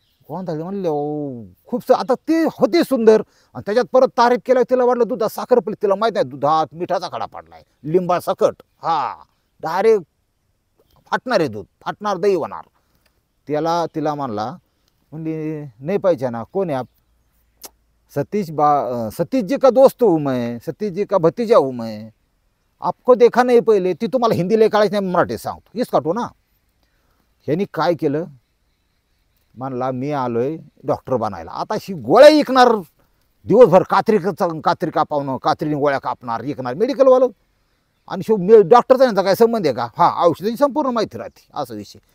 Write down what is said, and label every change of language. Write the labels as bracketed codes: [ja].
[mr] गोंधळले म्हणले खूप आता ते होते सुंदर आणि त्याच्यात परत तारीफ केल्यावर तिला वाटलं दुधात साखर पडली. तिला माहित आहे दुधात मिठाचा खडा पडलाय, लिंबा सकट, हा डायरेक्ट फाटणार आहे दूध, फाटणार दही होणार. तिला म्हणला, म्हणली नाही पाहिजे ना, कोण आहे आप? [hi] सतीश जी का दोस्त हूँ मैं, सतीश जी का भतीजा हूँ मैं, आपको देखा नाही पहिले. [mr] ती तुम्हाला हिंदी लय काढायची नाही, मराठीत सांगतो, हीच काटू ना. ह्यांनी काय केलं, म्हणला मी आलोय डॉक्टर बनायला. आता ही गोळ्या ऐकणार दिवसभर, कात्री कापावणं, कात्रीने गोळ्या कापणार, ऐकणार मेडिकलवालं. आणि शिव डॉक्टरचा यांचा काय संबंध आहे का? हा, औषधाची संपूर्ण माहिती राहते, असा विषय.